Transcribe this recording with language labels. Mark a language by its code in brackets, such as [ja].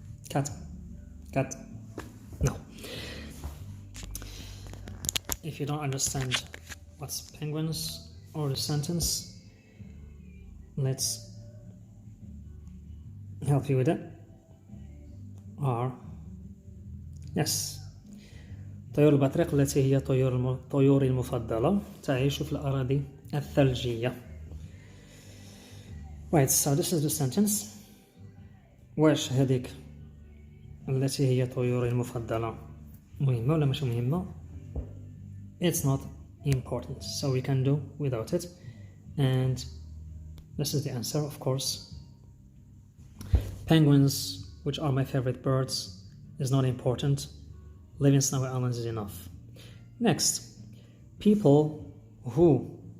[en] Cat, no. If you don't understand what's penguins or the sentence, let's help you with it. Are, yes. [ar] طيور البطريق التي هي طيوري المفضلة تعيش في الأراضي الثلجية. [en] Right, so this is the sentence. [ar] واش هذيك التي هي طيوري المفضلة مهمة ولا مش مهمة? [en] It's not important, so we can do without it. And this is the answer, of course. Penguins, which are my favorite birds, is not important. Living in Snowy Islands is enough. Next, people who